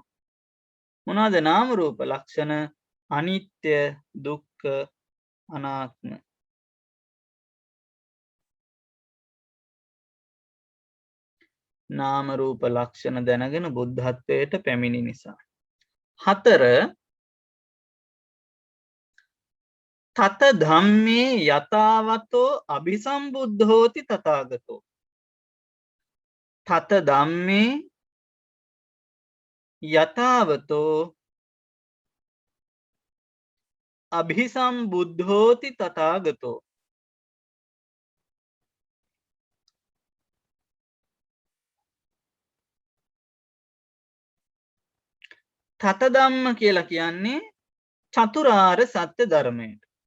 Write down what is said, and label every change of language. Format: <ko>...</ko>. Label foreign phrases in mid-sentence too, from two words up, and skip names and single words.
<si>මොනවාද නාම රූප ලක්ෂණ? අනිත්‍ය, දුක්ඛ, අනාත්ම. නාම රූප ලක්ෂණ දැනගෙන බුද්ධත්වයට පැමිණි නිසා.</si> <pi>4 තත ධම්මේ යතාවතෝ අபிසම්බුද්ධෝති තථාගතෝ. තත ධම්මේ යතාවතෝ අභිසම්බුද්ධෝති තථාගතෝ. තත ධම්ම</pi> <si>කියලා කියන්නේ චතුරාර්ය සත්‍ය ධර්මයට.</si>